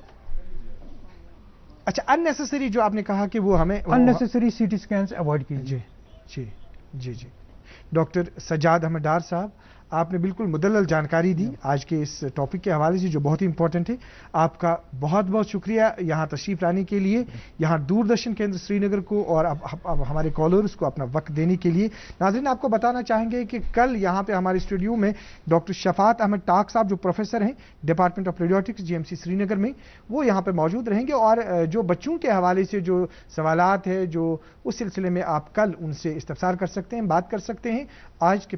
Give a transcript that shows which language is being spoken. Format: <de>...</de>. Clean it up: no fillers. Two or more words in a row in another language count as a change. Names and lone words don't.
<ur>اچھا</ur> <en>unnecessary</en> <ur>جو آپ نے کہا کہ وہ ہمیں</ur> <en>unnecessary CT scans avoid</en> <ur>کیجیے. جی جی جی ڈاکٹر سجاد احمد ڈار صاحب آپ نے بالکل مدلل جانکاری دی آج کے اس ٹاپک کے حوالے سے جو بہت ہی امپورٹنٹ ہے. آپ کا بہت بہت شکریہ یہاں تشریف لانے کے لیے یہاں دوردرشن کیندر سری نگر کو اور اب ہمارے کالرز کو اپنا وقت دینے کے لیے. ناظرین آپ کو بتانا چاہیں گے کہ کل یہاں پہ ہمارے اسٹوڈیو میں ڈاکٹر شفاعت احمد ٹاک صاحب جو پروفیسر ہیں</ur> <en>Department of Radiotics</en> <ur>GMC سری نگر میں وہ یہاں پہ موجود رہیں گے اور جو بچوں کے حوالے سے جو سوالات ہیں جو اس سلسلے میں آپ کل ان سے استفسار کر سکتے ہیں بات کر سکتے ہیں.</ur>